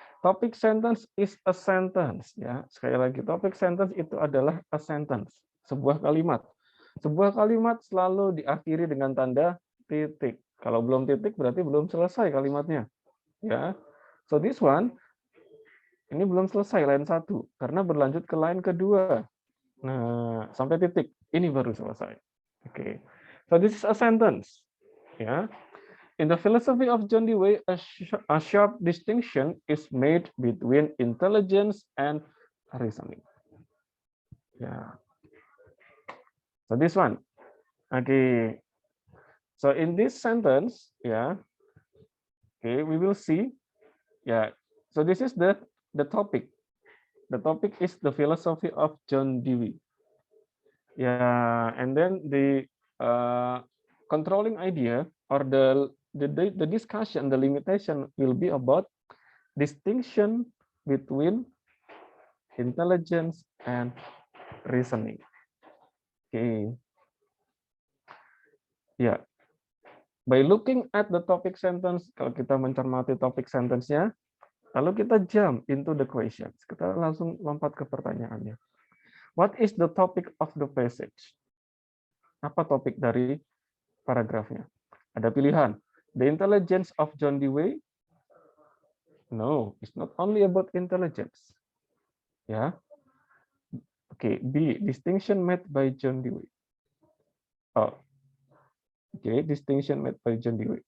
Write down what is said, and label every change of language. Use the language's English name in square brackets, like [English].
[English] Topic sentence is a sentence, ya. [Indonesian] Sekali lagi, topic sentence itu adalah [English] a sentence, [Indonesian] sebuah kalimat. Sebuah kalimat selalu diakhiri dengan tanda titik. Kalau belum titik berarti belum selesai kalimatnya, ya. [English] So this one [Indonesian] ini belum selesai line 1 karena berlanjut ke line kedua. Nah, sampai titik ini baru selesai. [English] Oke. So this is a sentence, ya. In the philosophy of John Dewey, a sharp distinction is made between intelligence and reasoning. Yeah. So this one. Okay. So in this sentence, yeah. Okay, we will see. Yeah. So this is the topic. The topic is the philosophy of John Dewey. Yeah, and then the controlling idea or the discussion, the limitation will be about distinction between intelligence and reasoning. Okay. Yeah. By looking at the topic sentence, [Indonesian] kalau kita mencermati topik sentence-nya, lalu kita [English] jump into the questions. [Indonesian] Kita langsung lompat ke pertanyaannya. [English] What is the topic of the passage? [Indonesian] Apa topik dari paragrafnya? Ada pilihan. [English] The intelligence of John Dewey. No, it's not only about intelligence. Ya. Okay, B, distinction made by John Dewey. Oh, okay, distinction made by John Dewey.